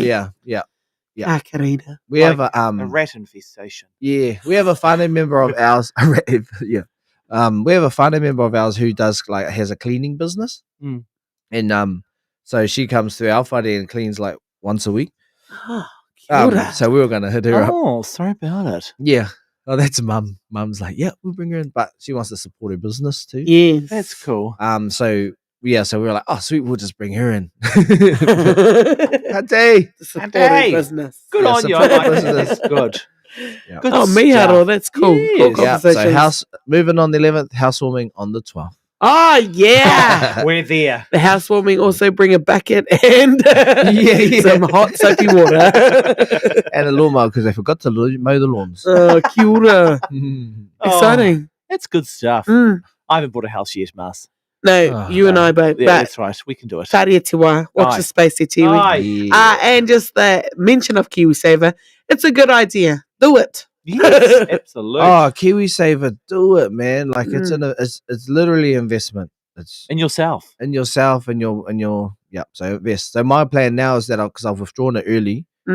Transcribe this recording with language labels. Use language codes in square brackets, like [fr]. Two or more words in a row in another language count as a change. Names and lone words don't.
[en] Yeah, yeah, yeah. Ah, Karina. We Like have A rat infestation. yeah, we have a family member of ours. Yeah, we have a family member of ours who does like has a cleaning business, Mm. and so she comes through our whare and cleans like once a week. [mi] Oh, kia ora. [en] So we were going to hit her up. Oh, sorry about it. Yeah. Oh, that's mum. Mum's like, yeah, we'll bring her in, but she wants to support her business too. Yes. That's cool. So yeah, so we were like, oh, sweet, we'll just bring her in. Supportive Hey, Hey. business. Good Yeah, on you. I like support that. business. That's good. Yeah. Good Oh, stuff. Miharo, that's cool. Cool Yes. yeah. So conversations. house moving on the 11th, housewarming on the 12th. Oh, yeah. We're there. The housewarming also bring a bucket and Yeah. some hot soapy water. And a lawnmower because they forgot to mow the lawns. [mi] Oh, kia ora. [en] Oh, Exciting. that's good stuff. Mm. I haven't bought a house yet, Mas. No, Oh, you and I both. Yeah, but that's right. We can do it. [mi] Taria te wā. [en] Watch Aye. the space [mi] te tiwi. [en] Aye. Yeah. And just the mention of KiwiSaver, it's a good idea. Do it. Yes, absolutely. Oh, KiwiSaver, do it, man! Like Mm. it's literally investment. It's And yourself. in yourself and your yeah. So invest. So my plan now is that because I've withdrawn it early, you